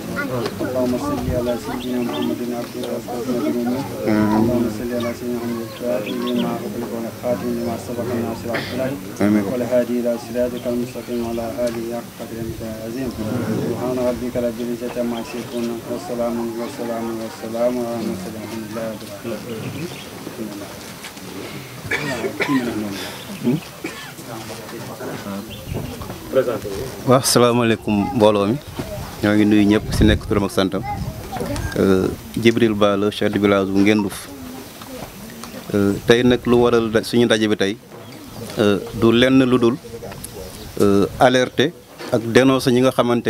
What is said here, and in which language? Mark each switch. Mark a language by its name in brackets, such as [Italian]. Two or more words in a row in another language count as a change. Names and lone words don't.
[Arabic] اللهم صل على سيدنا محمد عبد الرسول اللهم صل على سيدنا محمد الفاتح لما أغلق والخاتم لما سبق الناصر الحق والهادي إلى صراطك المستقيم وعلى آله حق قدره العظيم. سبحان ربك رب العزة عما يصفون والسلام على المرسلين الحمد لله رب العالمين. [Wolof] waaw salaamaaleykum mbooloo mi ñoo ngi nuyu ñëpp si nekk turam ak santam Djibril Ba [French] la chef de village [Wolof] bu Ngendouf tey nag lu waral suñu ndaje bi tey du lenn lu dul alerter ak dénoncer ñi nga xamante